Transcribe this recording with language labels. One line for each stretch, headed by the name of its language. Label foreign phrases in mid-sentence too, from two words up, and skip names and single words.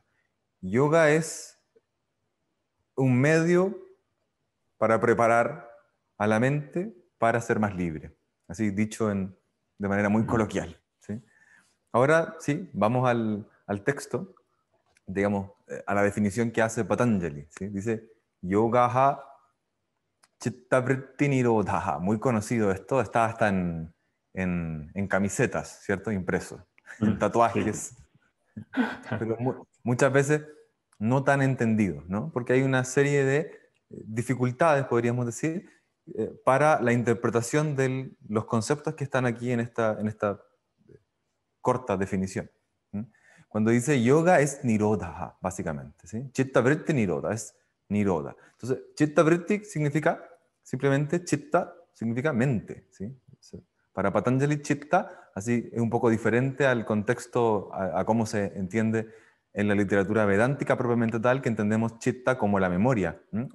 Spanish: Yoga es un medio para preparar a la mente para ser más libre. Así dicho de manera muy coloquial. ¿Sí? Ahora sí, vamos al texto, digamos, a la definición que hace Patanjali. ¿Sí? Dice,
Sanskrit: yogaha chittavritti nirodhaha.
Spanish: Muy conocido esto, está hasta en camisetas, ¿cierto? Impreso, en tatuajes. Sí. Pero muchas veces no tan entendido, ¿no? Porque hay una serie de dificultades, podríamos decir, para la interpretación de los conceptos que están aquí en esta corta definición. ¿Mm? Cuando dice yoga es nirodha, básicamente, ¿sí?
Sanskrit: Chitta vritti nirodha,
Spanish: es nirodha. Entonces,
Sanskrit: chitta vritti
Spanish: significa simplemente chitta, significa mente, ¿sí? Para Patanjali, chitta, así es un poco diferente al contexto, a cómo se entiende en la literatura vedántica propiamente tal, que entendemos chitta como la memoria, ¿m?